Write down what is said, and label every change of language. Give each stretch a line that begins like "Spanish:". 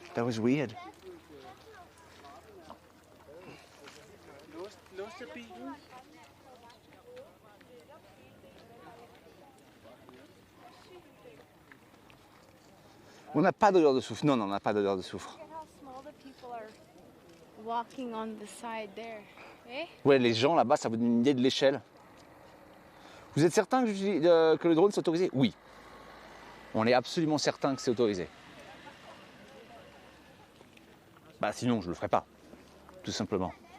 English: That was weird. Låste bilen.
French: On n'a pas d'odeur de soufre. Non, on n'a pas d'odeur de soufre.
English: Look at how small the people are walking on the side there. Eh?
French: Ouais, les gens là-bas, ça vous donne une idée de l'échelle. Vous êtes certain que le drone c'est autorisé? Oui. On est absolument certain que c'est autorisé. Bah sinon, je le ferai pas. Tout simplement.